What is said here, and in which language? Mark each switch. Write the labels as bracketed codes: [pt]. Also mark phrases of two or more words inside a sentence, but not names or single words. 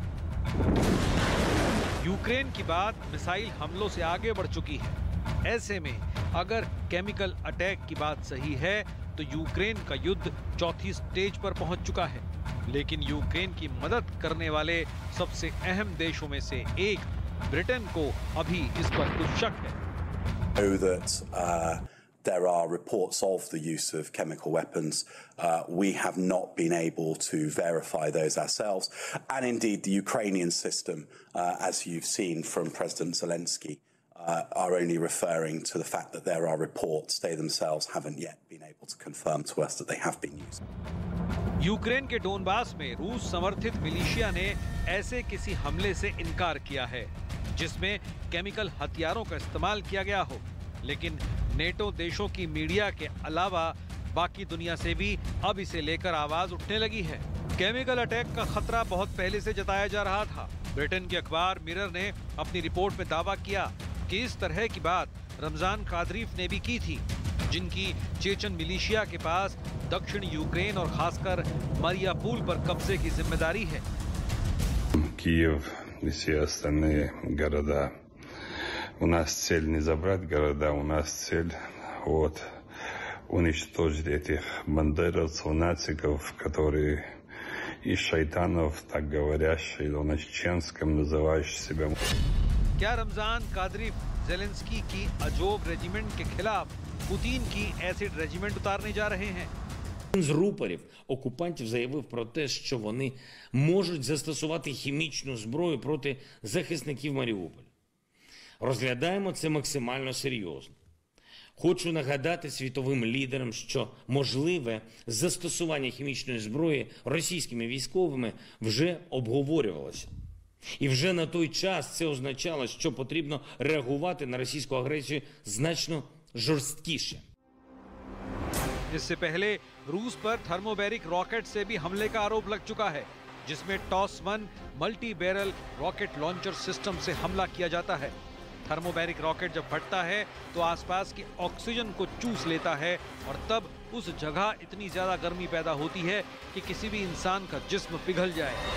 [hi] यूक्रेन की बात मिसाइल हमलों से आगे बढ़ चुकी है। ऐसे में अगर [en] chemical attack [hi] की बात सही है तो यूक्रेन का युद्ध चौथी स्टेज पर पहुंच चुका है। लेकिन यूक्रेन की मदद करने वाले सबसे अहम देशों में से एक ब्रिटेन को अभी इस पर कुछ शक है। [en] There are reports of the use of chemical weapons. We have not been able to verify those ourselves. And indeed, the Ukrainian system, as you've seen from President Zelensky, are only referring to the fact that there are reports. They themselves haven't yet been able to confirm to us that they have been used. [hi] यूक्रेन के डोनबास में रूस समर्थित मिलिशिया ने ऐसे किसी हमले से इनकार किया है जिसमें केमिकल हथियारों का इस्तेमाल किया गया हो। लेकिन नेटो देशों की मीडिया के अलावा बाकी दुनिया से भी अब इसे लेकर आवाज उठने लगी है। [en] chemical attack [hi] का खतरा बहुत पहले से जताया जा रहा था। ब्रिटेन के अखबार मिरर ने अपनी रिपोर्ट में दावा किया कि इस तरह की बात रमजान कादरीफ ने भी की थी, जिनकी चेचन मिलिशिया के पास दक्षिण यूक्रेन और खासकर मरियापुल पर कब्जे की जिम्मेदारी है। [ru] Киев и все остальные города. У нас цель не забрать города, у нас цель уничтожить этих бандеровцев, нациков, которые и шайтанов, так говорящих на чеченском, называющих себя... [hi] क्या रमजान कादरीफ ज़ेलेंस्की की अजोब रेजिमेंट के खिलाफ पुतिन की [en] acid regiment [hi] उतारने जा रहे हैं? [uk] Один з рупорів окупантів заявив про те, що вони можуть застосувати хімічну зброю проти захисників Маріуполя. Розглядаємо це максимально серйозно. Хочу нагадати світовим лідерам, що можливе застосування хімічної зброї російськими військовими вже обговорювалося. І вже на той час це означало, що потрібно реагувати на російську агресію значно жорсткіше. [hi] इससे पहले रूस पर [en] thermobaric rocket [hi] से भी हमले का आरोप लग चुका है, जिसमें टॉस-1 [en] multi barrel rocket launcher system [hi] से हमला किया जाता है। [en] thermobaric rocket [hi] जब फटता है तो आसपास के ऑक्सीजन को चूस लेता है और तब उस जगह इतनी ज्यादा गर्मी पैदा होती है कि किसी भी इंसान का जिस्म पिघल जाए।